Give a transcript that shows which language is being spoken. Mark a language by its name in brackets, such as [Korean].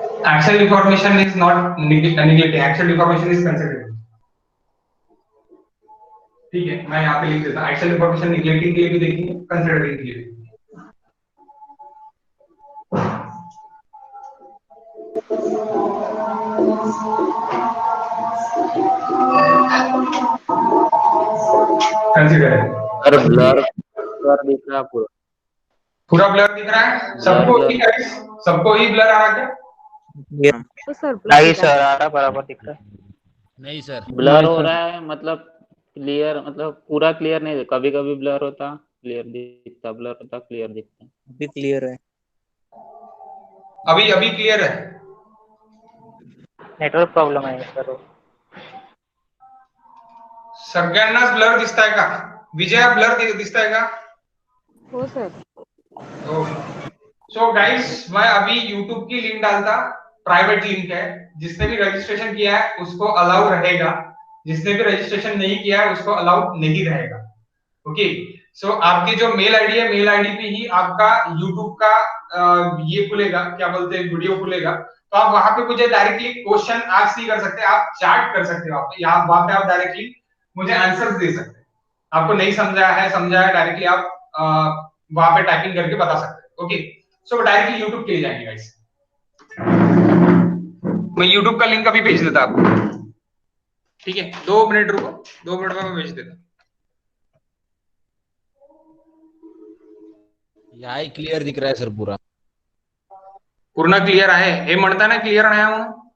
[English] Axial deformation is not neglecting, axial deformation is considered। [Hindi] ठीक है, मैं यहाँ पे लिख देता हूँ, एक्चुअल डिफॉर्मेशन निगलेक्टिंग के लिए भी देखेंगे, कंसीडरिंग के लिए। कंसीडर है। सर ब्लर ब्लर दिख रहा पूरा। पूरा ब्लर दिख रहा है ब्लर सबको ही ब्लर [English] guys? [Hindi] सबको ही ब्लर आ रहा है क्या? तो सर नहीं सर, आ रहा बराबर दिख रहा नहीं सर। है। ब्लर हो रहा है मतलब क्लियर, मतलब पूरा क्लियर नहीं, कभी कभी ब्लर होता, क्लियर दिखता, ब्लर होता, क्लियर दिखता। अभी क्लियर है। अभी अभी क्लियर है। [Marathi] नेटवर्क प्रॉब्लेम आहे सर. सगळ्यांनाच ब्लर दिसताय का? विजया ब्लर दिसताय का? हो सर. [Hindi] सो गाइस मैं अभी YouTube की लिंक डालता, प्राइवेट लिंक है, जिसने भी रजिस्ट्रेशन किया है उसको अलाउ रहेगा, जिसने भी रजिस्ट्रेशन नहीं किया है उसको अलाउ नहीं रहेगा। ओके, सो आपकी जो मेल आईडी है, मेल आईडी पे ही आपका YouTube का ये खुलेगा, क्या बोलते हैं, वीडियो खुलेगा। तो आप वहां पे मुझे डायरेक्टली क्वेश्चन आस्क नहीं कर सकते, आप चैट कर सकते हो, आप यहाँ वहां पे आप डायरेक्टली मुझे आंसर्स दे सकते हैं। आपको नहीं समझा है डायरेक्टली आप वहां पे टाइपिंग करके बता सकते हैं। ओके, सो डायरेक्टली यूट्यूब के लिए जाएंगे गाइस। मैं यूट्यूब का लिंक अभी भेज देता आपको, ठीक है? 2 मिनट रुको, 2 मिनट में मैं भेज देता। यही क्लियर दिख रहा है सर पूरा। [Marathi] पूर्ण क्लियर आहे हे म्हणता ना, क्लियर नाही आहे म्हणून?